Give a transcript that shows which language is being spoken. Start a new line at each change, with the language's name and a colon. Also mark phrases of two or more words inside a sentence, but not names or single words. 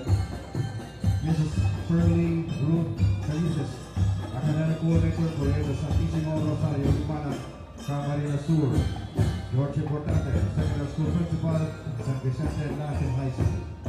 English: Mrs. Pearly Ruth Calices, Academic Coordinator for the Santissimo Rosario Humana, Camarines Sur. George Importante, Secondary School Principal, San Vicente National High School.